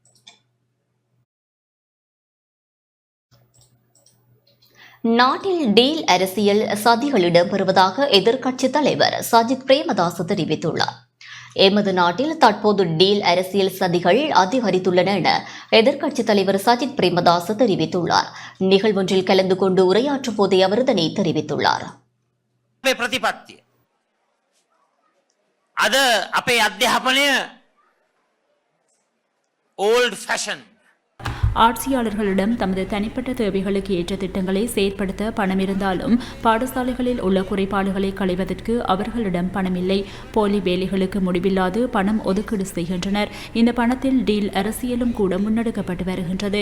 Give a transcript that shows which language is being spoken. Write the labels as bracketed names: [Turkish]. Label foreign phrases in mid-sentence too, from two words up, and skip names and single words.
[Tamil] நாட்டில் டீல் அரசியல் சதிகள் இடம்பெறுவதாக எதிர்க்கட்சித் தலைவர் சஜித் பிரேமதாச தெரிவித்துள்ளார். எமது நாட்டில் தற்போது டீல் அரசியல் சதிகள் அதிகரித்துள்ளன என எதிர்க்கட்சித் தலைவர் சஜித் பிரேமதாச தெரிவித்துள்ளார். நிகழ்வொன்றில் கலந்து கொண்டு உரையாற்றும் போதே அவர் இதனை தெரிவித்துள்ளார். [Sinhala] අද අපේ අධ්‍යාපනය [English] old fashion [Tamil] ஆட்சியாளர்களிடம் தமது தனிப்பட்ட தேவைகளுக்கு ஏற்ற திட்டங்களை செயற்படுத்த பணம் இருந்தாலும் பாடசாலைகளில் உள்ள குறைபாடுகளை களைவதற்கு அவர்களிடம் பணமில்லை. போலி வேலைகளுக்கு முடிவில்லாது பணம் ஒதுக்கீடு செய்கின்றனர். இந்த பணத்தில் டீல் அரசியலும் கூட முன்னெடுக்கப்பட்டு வருகின்றது.